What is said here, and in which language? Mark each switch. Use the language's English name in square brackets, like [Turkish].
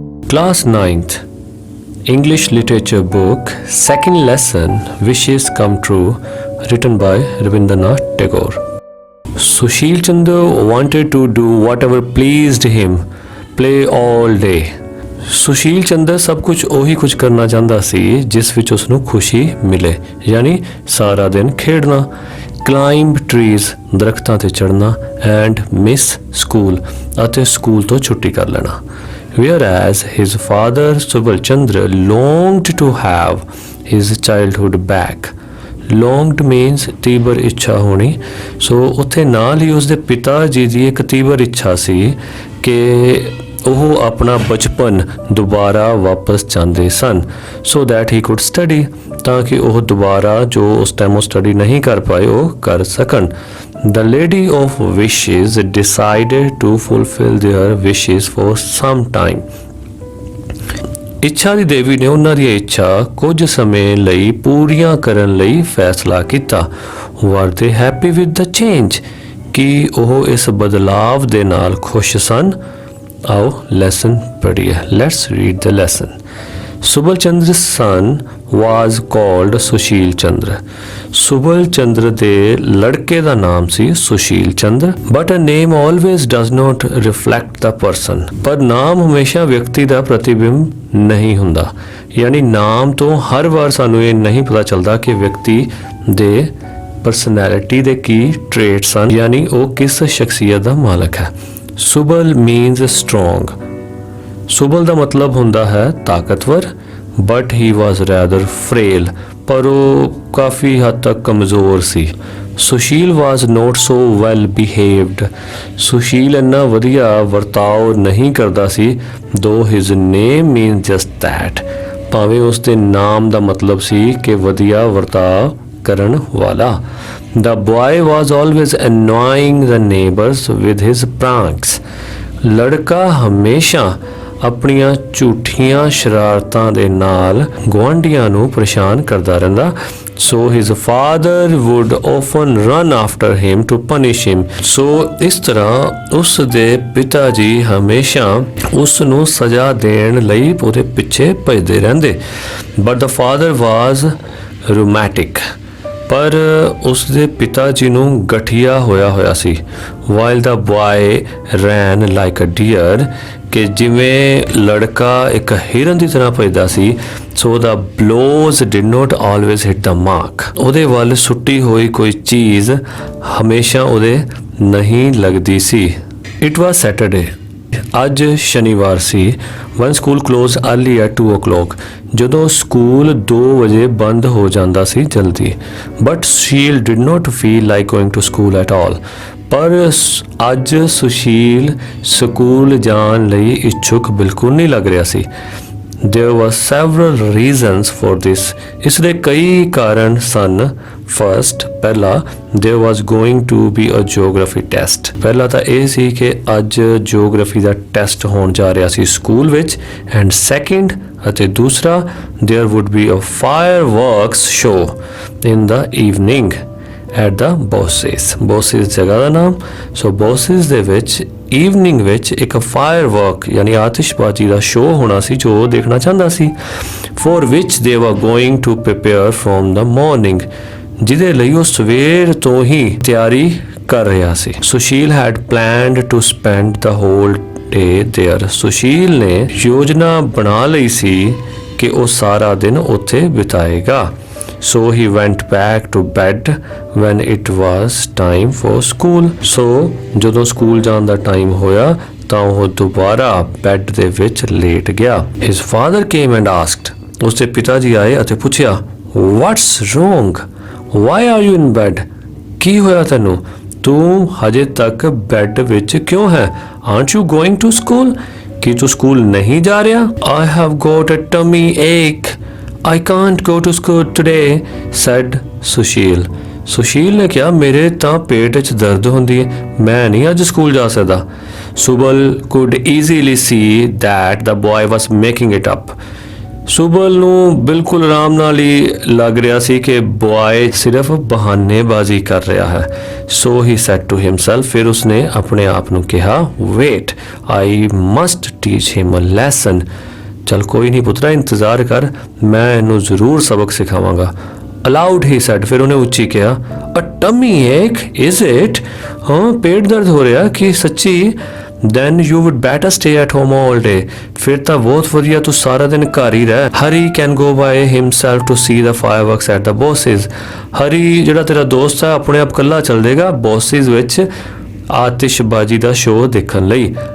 [English] Class 9th English literature book, second lesson, Wishes Come True, written by Rabindranath Tagore. Sushil Chandra wanted to do whatever pleased him, play all day. [Punjabi] Sushil Chandra ਸਭ ਕੁਝ ਉਹੀ ਕੁਝ ਕਰਨਾ ਚਾਹੁੰਦਾ ਸੀ ਜਿਸ ਵਿੱਚ ਉਸ ਨੂੰ ਖੁਸ਼ੀ ਮਿਲੇ, ਯਾਨੀ ਸਾਰਾ ਦਿਨ ਖੇਡਣਾ, [English] climb trees [Punjabi] ਦਰਖਤਾਂ ਤੇ ਚੜ੍ਹਨਾ, [English] and miss school [Punjabi] ਅਤੇ ਸਕੂਲ ਤੋਂ ਛੁੱਟੀ ਕਰ ਲੈਣਾ। [English] Whereas his father Subal Chandra longed to have his childhood back. Longed means [Punjabi] ਤੀਬਰ ਇੱਛਾ ਹੋਣੀ। ਸੋ ਉੱਥੇ ਨਾਲ ਹੀ ਉਸਦੇ ਪਿਤਾ ਜੀ ਦੀ ਇੱਕ ਤੀਬਰ ਇੱਛਾ ਸੀ ਕਿ ਉਹ ਆਪਣਾ ਬਚਪਨ ਦੁਬਾਰਾ ਵਾਪਸ ਚਾਹੁੰਦੇ ਸਨ, [English] so that he could study, [Punjabi] ਤਾਂ ਕਿ ਉਹ ਦੁਬਾਰਾ ਜੋ ਉਸ ਟਾਈਮ ਉਹ ਸਟੱਡੀ ਨਹੀਂ ਕਰ ਪਾਏ ਉਹ ਕਰ ਸਕਣ। [English] The lady of wishes decided to fulfill their wishes for some time. [Punjabi] ਇੱਛਾ ਦੀ ਦੇਵੀ ਨੇ ਉਹਨਾਂ ਦੀ ਇੱਛਾ ਕੁਝ ਸਮੇਂ ਲਈ ਪੂਰੀਆਂ ਕਰਨ ਲਈ ਫੈਸਲਾ ਕੀਤਾ। [English] Were they happy with the change? [Punjabi] ਕਿ ਉਹ ਇਸ ਬਦਲਾਵ ਦੇ ਨਾਲ ਖੁਸ਼ ਸਨ? [Hindi] आओ lesson पढ़िए। [English] Let's read the lesson. Subal Chandra's son was called Sushil Chandra. [Punjabi] Subal Chandra ਦੇ ਲੜਕੇ ਦਾ ਨਾਮ ਸੀ Sushil Chandra. [English] But a name always does not reflect the person. [Punjabi] ਪਰ ਨਾਮ ਹਮੇਸ਼ਾ ਵਿਅਕਤੀ ਦਾ ਪ੍ਰਤੀਬਿੰਬ ਨਹੀਂ ਹੁੰਦਾ, ਯਾਨੀ ਨਾਮ ਤੋਂ ਹਰ ਵਾਰ ਸਾਨੂੰ ਇਹ ਨਹੀਂ ਪਤਾ ਚੱਲਦਾ ਕਿ ਵਿਅਕਤੀ ਦੇ ਪਰਸਨੈਲਿਟੀ ਦੇ ਕੀ ਟ੍ਰੇਟਸ ਹਨ, ਯਾਨੀ ਉਹ ਕਿਸ ਸ਼ਖਸੀਅਤ ਦਾ ਮਾਲਕ ਹੈ। [English] Subal means strong. [Punjabi] ਸੁਬਲ ਦਾ ਮਤਲਬ ਹੁੰਦਾ ਹੈ ਤਾਕਤਵਰ, [English] but he was rather frail, [Punjabi] ਪਰ ਉਹ ਕਾਫੀ ਹੱਦ ਤੱਕ ਕਮਜ਼ੋਰ ਸੀ। [English] Sushil was not so well behaved. [Punjabi] ਸੁਸ਼ੀਲ ਇੰਨਾ ਵਧੀਆ ਵਰਤਾਓ ਨਹੀਂ ਕਰਦਾ ਸੀ, [English] though his name mean just that, [Punjabi] ਭਾਵੇਂ ਉਸ ਦੇ ਨਾਮ ਦਾ ਮਤਲਬ ਸੀ ਕਿ ਵਧੀਆ ਵਰਤਾਓ ਕਰਨ ਵਾਲਾ। [English] The boy was always annoying the neighbors with his pranks. [Punjabi] ਲੜਕਾ ਹਮੇਸ਼ਾ ਆਪਣੀਆਂ ਝੂਠੀਆਂ ਸ਼ਰਾਰਤਾਂ ਦੇ ਨਾਲ ਗੁਆਂਢੀਆਂ ਨੂੰ ਪਰੇਸ਼ਾਨ ਕਰਦਾ ਰਹਿੰਦਾ। [English] So his father would often run after him to punish him. [Punjabi] So ਇਸ ਤਰ੍ਹਾਂ ਉਸ ਦੇ ਪਿਤਾ ਜੀ ਹਮੇਸ਼ਾ ਉਸ ਨੂੰ ਸਜ਼ਾ ਦੇਣ ਲਈ ਉਹਦੇ ਪਿੱਛੇ ਭੱਜਦੇ ਰਹਿੰਦੇ। [English] But the father was rheumatic. [Punjabi] ਪਰ ਉਸ ਦੇ ਪਿਤਾ ਜੀ ਨੂੰ ਗਠੀਆ ਹੋਇਆ ਸੀ। [English] while the boy ran like a deer, [Punjabi] ਕਿ ਜਿਵੇਂ ਲੜਕਾ ਇੱਕ ਹਿਰਨ ਦੀ ਤਰ੍ਹਾਂ ਭੱਜਦਾ ਸੀ, [English] So the blows did not always hit the mark. [Punjabi] ਉਹਦੇ ਵੱਲ ਸੁੱਟੀ ਹੋਈ ਕੋਈ ਚੀਜ਼ ਹਮੇਸ਼ਾ ਉਹਦੇ ਨਹੀਂ ਲੱਗਦੀ ਸੀ। [English] It was Saturday. [Punjabi] ਅੱਜ ਸ਼ਨੀਵਾਰ ਸੀ। [English] one school close early at 2 o'clock, [Punjabi] ਜਦੋਂ ਸਕੂਲ 2 ਵਜੇ ਬੰਦ ਹੋ ਜਾਂਦਾ ਸੀ ਜਲਦੀ। [English] but Sushil did not feel like going to school at all, [Punjabi] ਪਰ ਅੱਜ ਸੁਸ਼ੀਲ ਸਕੂਲ ਜਾਣ ਲਈ ਇੱਛੁਕ ਬਿਲਕੁਲ ਨਹੀਂ ਲੱਗ ਰਿਹਾ ਸੀ। [English] There were several reasons for this. [Punjabi] ਇਸ ਦੇ ਕਈ ਕਾਰਨ ਸਨ। [English] First, [Punjabi] ਪਹਿਲਾ, [English] there was going to be a geography test. [Punjabi] ਪਹਿਲਾ ਤਾਂ ਇਹ ਸੀ ਕਿ ਅੱਜ ਜਿਓਗ੍ਰਾਫੀ ਦਾ ਟੈਸਟ ਹੋਣ ਜਾ ਰਿਹਾ ਸੀ ਸਕੂਲ ਵਿੱਚ। [English] and second, [Punjabi] ਅਤੇ ਦੂਸਰਾ, [English] there would be a fireworks show in the evening at the Bosses. [Punjabi] Bosses ਜਗ੍ਹਾ ਦਾ ਨਾਮ। ਸੋ Bosses ਦੇ ਵਿੱਚ ਈਵਨਿੰਗ ਵਿੱਚ ਇੱਕ ਫਾਇਰਵਰਕ ਯਾਨੀ ਆਤਿਸ਼ਬਾਜ਼ੀ ਦਾ ਸ਼ੋਅ ਹੋਣਾ ਸੀ ਜੋ ਉਹ ਦੇਖਣਾ ਚਾਹੁੰਦਾ ਸੀ। [English] for which they were going to prepare from the morning, [Punjabi] ਜਿਹਦੇ ਲਈ ਉਹ ਸਵੇਰ ਤੋਂ ਹੀ ਤਿਆਰੀ ਕਰ ਰਿਹਾ ਸੀ। [English] Sushil had planned to spend the whole day there. [Punjabi] Sushil ਨੇ ਯੋਜਨਾ ਬਣਾ ਲਈ ਸੀ ਕਿ ਉਹ ਸਾਰਾ ਦਿਨ ਉੱਥੇ ਬਿਤਾਏਗਾ। [English] So he went back to bed when it was time for school. [Punjabi] So ਜਦੋਂ ਸਕੂਲ ਜਾਣ ਦਾ ਟਾਈਮ ਹੋਇਆ ਤਾਂ ਉਹ ਦੁਬਾਰਾ ਬੈੱਡ ਦੇ ਵਿੱਚ ਲੇਟ ਗਿਆ। [English] His father came and asked. [Punjabi] ਉਸਦੇ ਪਿਤਾ ਜੀ ਆਏ ਅਤੇ ਪੁੱਛਿਆ, [English] What's wrong? Why are you in bed? [Punjabi] ਕੀ ਹੋਇਆ ਤੈਨੂੰ? ਤੂੰ ਹਜੇ ਤੱਕ ਬੈੱਡ ਵਿੱਚ ਕਿਉਂ ਹੈ? [English] Aren't you going to school? [Punjabi] ਕੀ ਤੂੰ ਸਕੂਲ ਨਹੀਂ ਜਾ ਰਿਹਾ? [English] I have got a tummy ache. I can't go to school today, said Sushil. [Punjabi] Sushil ਨੇ ਕਿਹਾ, ਮੇਰੇ ਤਾਂ ਪੇਟ 'ਚ ਦਰਦ ਹੁੰਦੀ ਹੈ, ਮੈਂ ਨਹੀਂ ਅੱਜ ਸਕੂਲ ਜਾ ਸਕਦਾ। [English] Subal could easily see that the boy was making it up. [Punjabi] ਸੁਬਲ ਨੂੰ ਬਿਲਕੁਲ ਆਰਾਮ ਨਾਲ ਹੀ ਲੱਗ ਰਿਹਾ ਸੀ ਕਿ ਬॉय ਸਿਰਫ ਬਹਾਨੇਬਾਜ਼ੀ ਕਰ ਰਿਹਾ ਹੈ। [English] So he said to himself, [Punjabi] ਫਿਰ ਉਸਨੇ ਆਪਣੇ ਆਪ ਨੂੰ ਕਿਹਾ, [English] wait, I must teach him a lesson. [Punjabi] चल कोई नहीं पुत्रा, इंतज़ार कर, मैं इनू ज़रूर सबक सिखावांगा। [English] aloud he said, [Punjabi] फिर उन्हें उच्ची कहा, [English] A tummy ache is it? [Punjabi] हाँ पेट दर्द हो रहा कि सच्ची? [English] then you would better stay at home all day, [Punjabi] फिर ਤਾਂ ਬਹੁਤ ਵਧੀਆ ਤੂੰ ਸਾਰਾ ਦਿਨ ਘਰ ਹੀ ਰਹਿ। [English] Harry can go by himself to see the fireworks at the bosses, [Punjabi] ਹਰੀ ਜਿਹੜਾ ਤੇਰਾ ਦੋਸਤ ਹੈ ਆਪਣੇ ਆਪ ਕੱਲਾ ਚੱਲ ਜਾਏਗਾ ਬੋਸਿਸ ਵਿੱਚ ਆਤਿਸ਼ਬਾਜ਼ੀ ਦਾ ਸ਼ੋਅ ਦੇਖਣ ਲਈ।